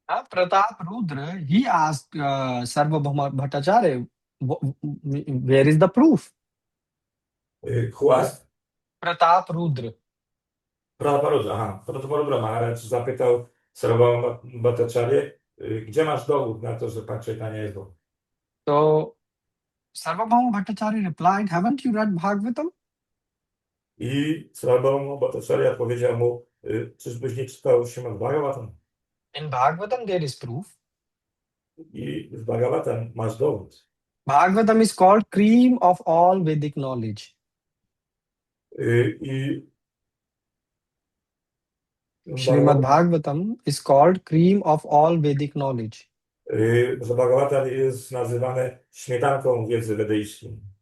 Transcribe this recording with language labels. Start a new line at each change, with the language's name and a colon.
English: Pratap Rudra, he asked Sarvabhauma Bhattacharya, where is the proof? Who asked? Pratap Rudra.
Polish: Pratap Rudra Maharaj zapytał Sarvabhauma Bhattacharya, gdzie masz dowód na to, że Pan Caitanya jest Bogiem?
English: So Sarvabhauma Bhattacharya replied, haven't you read Bhagavatam?
Polish: I Sarvabhauma Bhattacharya powiedział mu, czyżbyś nie czytał Śrimad Bhagavatam?
English: In Bhagavatam there is proof.
Polish: I w Bhagavatam masz dowód.
English: Bhagavatam is called cream of all Vedic knowledge.
Polish: I
English: Srimad Bhagavatam is called cream of all Vedic knowledge.
Polish: że Bhagavatam jest nazywane śmietanką wiedzy wedyjskiej.